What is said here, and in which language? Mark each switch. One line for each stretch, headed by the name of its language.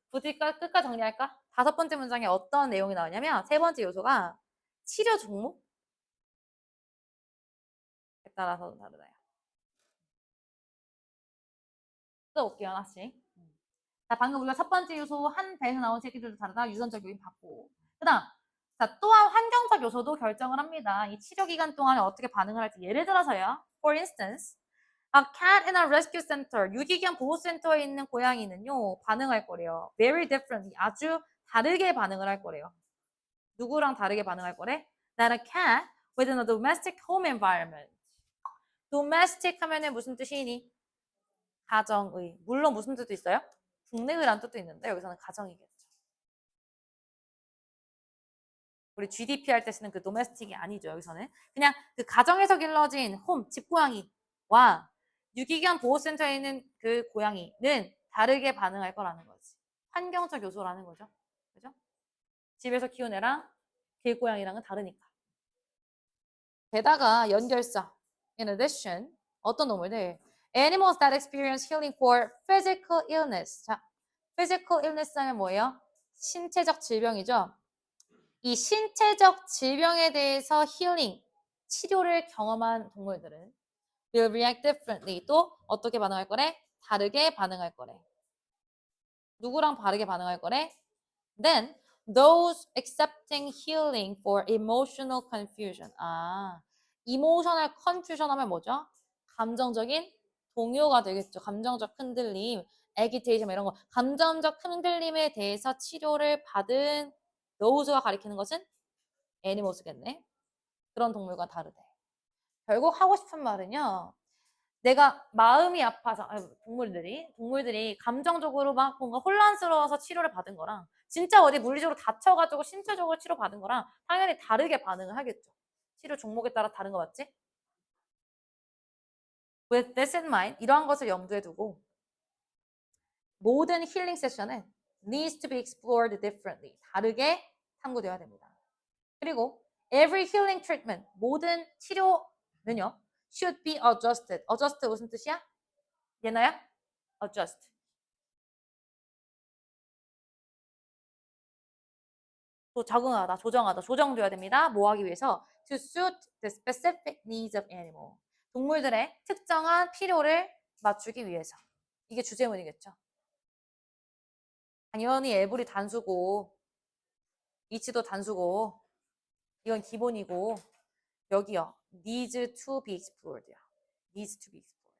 Korean: 굳이 끝까지 정리할까? 다섯 번째 문장에 어떤 내용이 나오냐면 세 번째 요소가 치료 종목에 따라서 다르다요. 써볼게요, 하나씩. 자, 방금 우리가 첫 번째 요소 한 배에서 나온 새끼들도 다르다. 유전적 요인 받고. 그 다음, 자, 또한 환경적 요소도 결정을 합니다. 이 치료 기간 동안에 어떻게 반응을 할지. 예를 들어서요.
English: For instance, a cat in a rescue center.
Korean: 유기견 보호센터에 있는 고양이는요. 반응할 거래요.
English: Very differently.
Korean: 아주 다르게 반응을 할 거래요. 누구랑 다르게 반응할 거래?
English: Than a cat within a domestic home environment.
Korean: domestic 하면은 무슨 뜻이니? 가정의. 물론 무슨 뜻도 있어요? 국내의란 뜻도 있는데 여기서는 가정이겠죠. 우리 GDP 할 때 쓰는 그 domestic이 아니죠. 여기서는 그냥 그 가정에서 길러진 홈, 집고양이와 유기견 보호센터에 있는 그 고양이는 다르게 반응할 거라는 거지. 환경적 요소라는 거죠. 그죠? 집에서 키운 애랑 길고양이랑은 다르니까. 게다가 연결사. In addition, 어떤 동물들? Animals that experience healing for physical illness. 자, physical illness 하면 뭐예요? 신체적 질병이죠. 이 신체적 질병에 대해서 힐링, 치료를 경험한 동물들은
English: will react differently.
Korean: 또 어떻게 반응할 거래? 다르게 반응할 거래. 누구랑 다르게 반응할 거래?
English: Then those accepting healing for emotional confusion.
Korean: 아, emotional confusion 하면 뭐죠? 감정적인 동요가 되겠죠. 감정적 흔들림, agitation 이런 거. 감정적 흔들림에 대해서 치료를 받은 those가 가리키는 것은 애니모스겠네. 그런 동물과 다르대. 결국 하고 싶은 말은요. 내가 마음이 아파서 동물들이 감정적으로 막 뭔가 혼란스러워서 치료를 받은 거랑 진짜 어디 물리적으로 다쳐가지고 신체적으로 치료받은 거랑 당연히 다르게 반응을 하겠죠. 치료 종목에 따라 다른 거 맞지?
English: With this in mind,
Korean: 이러한 것을 염두에 두고 모든 힐링 세션은
English: needs to be explored differently.
Korean: 다르게 탐구되어야 됩니다.
English: 그리고 every healing treatment,
Korean: 모든 치료는요,
English: should be adjusted.
Korean: adjust 무슨 뜻이야? 얘나야? adjust. 또 적응하다, 조정하다, 조정돼야 됩니다. 뭐 하기 위해서?
English: To suit the specific needs of animal.
Korean: 동물들의 특정한 필요를 맞추기 위해서. 이게 주제문이겠죠. 당연히 에브리 단수고, 이치도 단수고, 이건 기본이고, 여기요.
English: needs to be explored요. needs to be explored.